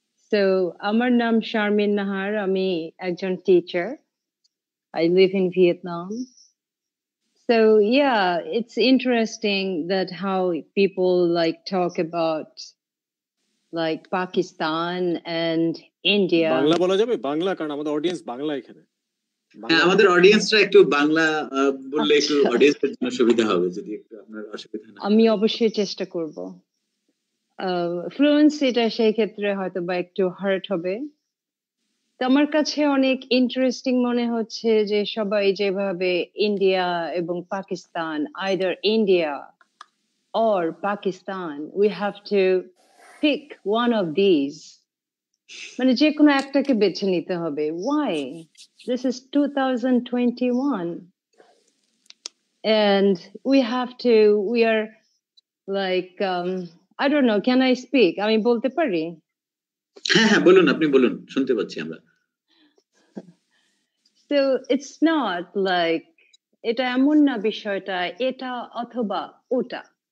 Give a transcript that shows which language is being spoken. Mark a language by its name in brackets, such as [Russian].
[Bangla] So, আমার নাম শারমিন নাহার, আমি একজন teacher. [English] I live in Vietnam. So, yeah, it's interesting that how people like talk about like Pakistan and India. [Bangla] Bangla বলা যাবে? বাংলা, কারণ আমাদের অডিয়েন্স বাংলা এখানে। হ্যাঁ, আমাদের অডিয়েন্সরা একটু বাংলা বললে একটু অডিয়েন্সের জন্য সুবিধা হবে, যদি একটু আপনার অসুবিধা না। আমি অবশ্যই চেষ্টা করব। ফ্লুয়েন্সিটা সেই ক্ষেত্রে হয়তো বা একটু হার্ট হবে। তো আমার কাছে অনেক ইন্টারেস্টিং মনে হচ্ছে যে সবাই যেভাবে ইন্ডিয়া এবং Pakistan, either India [English] or Pakistan. We have to pick one of these. [Bangla] মানে যে কোনো একটাকে বেছে নিতে হবে. [English] Why? This is 2021. And we are like, I don't know, can I speak? [Bangla] আমি বলতে পারি? হ্যাঁ বলুন, আপনি বলুন, শুনতে পাচ্ছি আমরা। [English] So it's not like [Bangla] এটা এমন না বিষয়টা এটা অথবা ওটা।